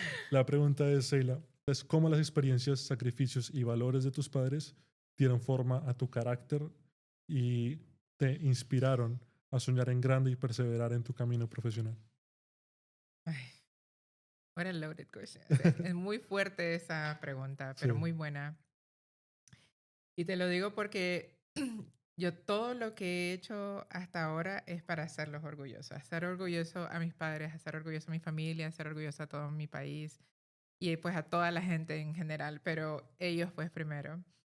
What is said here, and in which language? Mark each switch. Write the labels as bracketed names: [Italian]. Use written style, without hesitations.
[Spanish] La pregunta es, Sheila, es cómo las experiencias, sacrificios y valores de tus padres dieron forma a tu carácter y te inspiraron a soñar en grande y perseverar en tu camino profesional. [English] Ay, what a loaded question. [Spanish] O sea, es muy fuerte esa pregunta, pero Sí. muy buena. Y te lo digo porque yo todo lo que he hecho hasta ahora es para hacerlos orgullosos. Hacer orgulloso a mis padres, hacer orgulloso a mi familia, hacer orgulloso a todo mi país y pues a toda la gente en general, pero ellos pues primero.